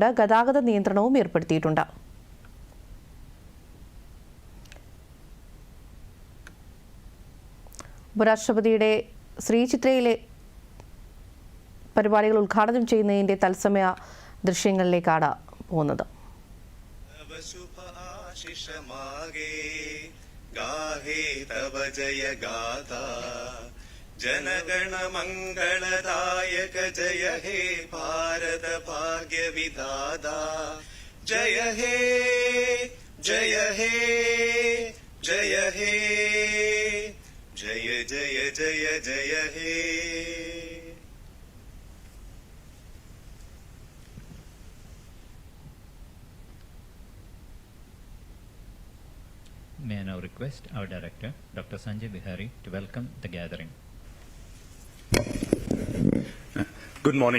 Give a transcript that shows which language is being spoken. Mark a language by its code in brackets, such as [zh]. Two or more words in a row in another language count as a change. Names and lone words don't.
[ml] ഗതാഗത നിയന്ത്രണവും ഏർപ്പെടുത്തിയിട്ടുണ്ട്. ഉപരാഷ്ട്രപതിയുടെ ശ്രീചിത്രയിലെ പരിപാടികൾ ഉദ്ഘാടനം ചെയ്യുന്നതിന്റെ തത്സമയ ദൃശ്യങ്ങളിലേക്കാണ് പോകുന്നത്. [bn] জনগণ মঙ্গলদায়ক জয় হে ভারত ভাগ্য বিধাতা জয় হে জয় হে জয় হে জয় জয় জয় জয় হে. [en] May I now request our director, Dr. Sanjay Bihari, to welcome the gathering. Good morning.